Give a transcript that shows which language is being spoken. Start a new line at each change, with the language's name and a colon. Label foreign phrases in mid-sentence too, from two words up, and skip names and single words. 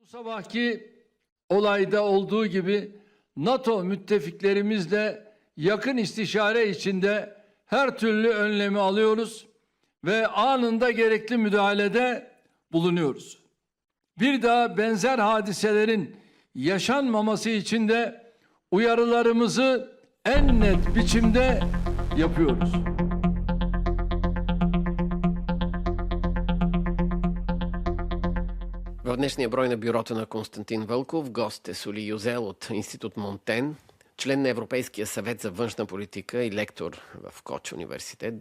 Turkish: Bu sabahki olayda olduğu gibi NATO müttefiklerimizle yakın istişare içinde her türlü önlemi alıyoruz ve anında gerekli müdahalede bulunuyoruz. Bir daha benzer hadiselerin yaşanmaması için de uyarılarımızı en net biçimde yapıyoruz.
Bulgarian: В днешния брой на Бюрото на Константин Вълков гост е Соли Йозел от Институт Монтен, член на Европейския съвет за външна политика и лектор в Коч университет.